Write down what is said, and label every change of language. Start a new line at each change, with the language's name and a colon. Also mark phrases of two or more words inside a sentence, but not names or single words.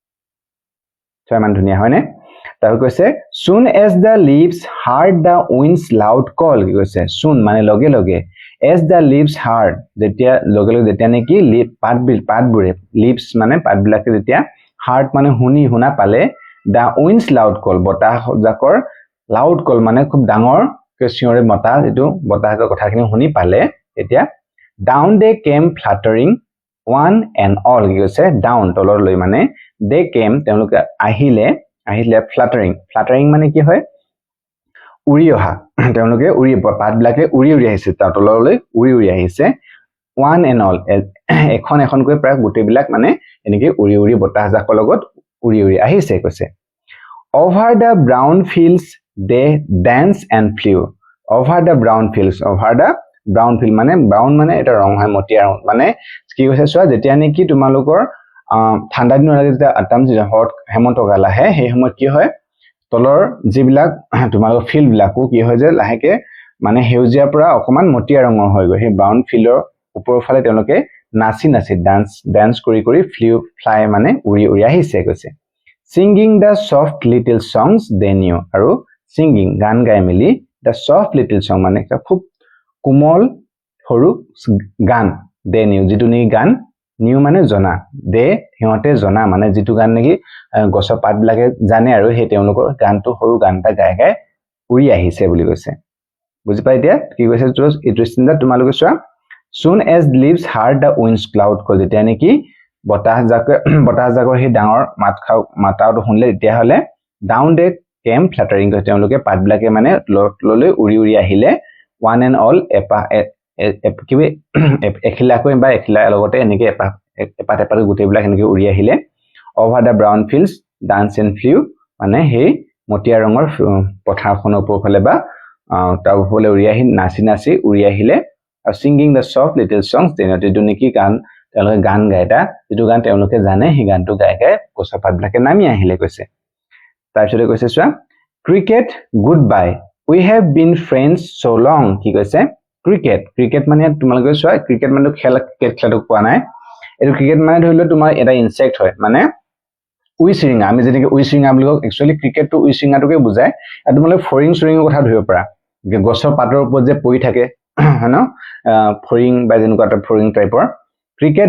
Assamese: ছয় মান ধুনীয়া হয়নে তাৰ কৈছে
English: soon as the leaves heard the winds loud call
Assamese: কি কৈছে soon মানে লগে লগে
English: as the leaves heard
Assamese: যেতিয়া লগে লগে যেতিয়া নেকি পাতবোৰে leaves মানে পাতবিলাকে যেতিয়া heard মানে শুনা পালে
English: the winds loud call
Assamese: বতাহ জাকৰ
English: loud call
Assamese: মানে খুব ডাঙৰ চিঞৰে মতা যেটো বতাহৰ কথাখিনি শুনি পালে এতিয়া
English: down they came fluttering one and all
Assamese: কি কৈছে down তললৈ মানে
English: they came
Assamese: তেওঁলোকে আহিলে fluttering মানে কি হয় উৰি অহা তেওঁলোকে পাতবিলাকে উৰি আহিছে তললৈ উৰি আহিছে
English: one and all
Assamese: এখনকৈ প্ৰায় গোটেইবিলাক মানে এনেকৈ উৰি বতাহ জাকৰ লগত উৰি আহিছে কৈছে
English: over the brown fields they dance and flew over the brown field
Assamese: মানে brown মানে এটা ৰং হয় মটিয়া ৰং মানে কি কৈছে চোৱা যেতিয়া নেকি তোমালোকৰ ঠাণ্ডা দিনৰ যেতিয়া আটাম হেমন্ত কাল আহে সেই সময়ত কি হয় তলৰ যিবিলাক তোমালোকৰ ফিল্ড বিলাকো কি হয় যে লাহেকে মানে হেউজিয়াৰ পৰা অকমান মটিয়া ৰঙৰ হৈ গৈ সেই
English: brown field
Assamese: ওপৰৰ ফালে তেওঁলোকে নাচি ডান্স কৰি ফ্লাই মানে উৰি আহিছে কৈছে
English: singing the soft little songs they knew
Assamese: আৰু singing গান গাই মেলি
English: the soft little song
Assamese: মানে খুব কোমল সৰু গান
English: they knew
Assamese: যিটো নেকি গান নিউ মানে জনা দে সিহঁতে জনা মানে যিটো গান নেকি গছৰ পাতবিলাকে জানে আৰু সেই তেওঁলোকৰ গানটো সৰু গান এটা গাই উৰি আহিছে বুলি কৈছে বুজি পাই দিয়া কি কৈছে এইটো চিন্তা তোমালোকে চোৱা
English: soon as leaves heard the winds cloud call
Assamese: যেতিয়া নেকি বতাহ জাকৰ সেই ডাঙৰ মাতাটো শুনিলে তেতিয়া হলে
English: down they came fluttering
Assamese: তেওঁলোকে পাতবিলাকে মানে ললৈ উৰি আহিলে
English: one and all
Assamese: এখিলাকৈ বা এখিলাৰ লগতে এনেকৈ এপাত গোটেইবিলাক এনেকৈ উৰি আহিলে
English: over the brown fields dance and flew
Assamese: মানে সেই মটিয়া ৰঙৰ পথাৰখনৰ ওপৰৰ ফালে বা তাৰ ওপৰলৈ উৰি আহি নাচি উৰি আহিলে আৰু
English: singing the soft little songs
Assamese: তেনেটো নেকি তেওঁলোকে গান গায় যিটো গান তেওঁলোকে জানে সেই গানটো গাই গছৰ পাতবিলাকে নামি আহিলে কৈছে তাৰপিছতে কৈছে চোৱা
English: cricket goodbye we have been friends so long
Assamese: কি কৈছে ক্ৰিকেট মানে তোমালোকে চোৱা ক্ৰিকেট মানে ক্ৰিকেট খেলটো কোৱা নাই এইটো ক্ৰিকেট মানে ধৰিলে তোমাৰ এটা ইনসেক্ট হয় মানে উইচিৰিঙা আমি যেনেকৈ উইচিৰিঙা বুলি কওঁ একচুৱেলি ক্ৰিকেটটো উইচিৰিঙাটোকে বুজায় আৰু তোমালোকে ফৰিঙৰ কথা ধৰিব পাৰা গছৰ পাতৰ ওপৰত যে পৰি থাকে হয় ন ফৰিং বা যেনেকুৱা এটা ফৰিং টাইপৰ ক্ৰিকেট